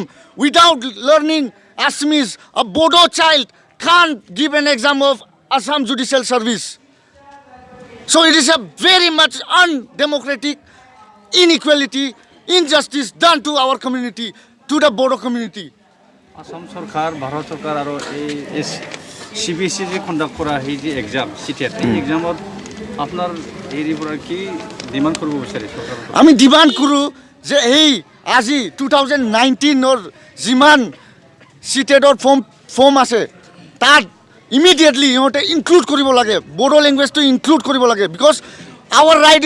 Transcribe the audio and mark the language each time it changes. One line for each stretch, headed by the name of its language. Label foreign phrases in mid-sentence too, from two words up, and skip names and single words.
English: Without learning Assamese, a Bodo child can't give an exam of Assam Judicial Service. So it is a very much undemocratic inequality, injustice done to our community, to the Bodo community.
Assamese: আসাম সরকার ভারত সরকার আর এই সিবিএসই যে কন্ডাক্ট করা এই যে
English: exam CTET
Assamese: এই এক্সামত আপনার এর পৰা কি ডিমান্ড কৰিব বিচাৰে সরকার আমি ডিমান্ড কৰোঁ যে এই আজি 2019 যিমান সিটেডৰ ফৰ্ম আছে তাত ইমিডিয়েটলি ইহঁতে ইনক্লুড কৰিব লাগে বড়ো লেংগুৱেজটো ইনক্লুড কৰিব লাগে
English: because our right is